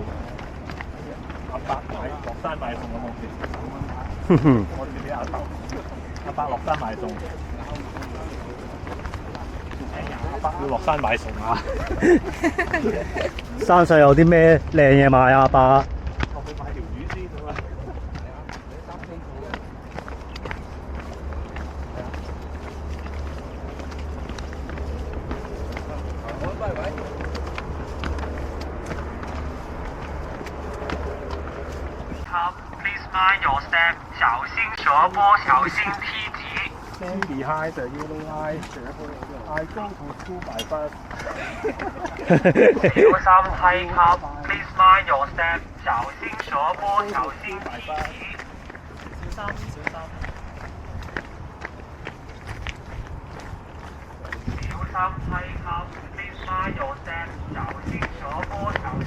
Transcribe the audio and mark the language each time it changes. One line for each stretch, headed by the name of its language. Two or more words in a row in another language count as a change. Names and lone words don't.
Cantonese: 阿伯落山買餸咁好似。我自己阿伯落山買餸。阿伯要落山買餸啊！山上有啲咩靚嘢賣啊？阿伯？我去買條魚先咁啊！
English: Please mind your step，
Cantonese: 小心斜坡，小心梯級。
English: Stand behind the yellow line. I go to school by bus.
Cantonese: 小心梯級 ，
English: Please mind your step，
Cantonese: 小心斜坡，小心梯級。小心，小心。小心梯級 ，
English: Please mind your step，
Cantonese: 小心斜坡，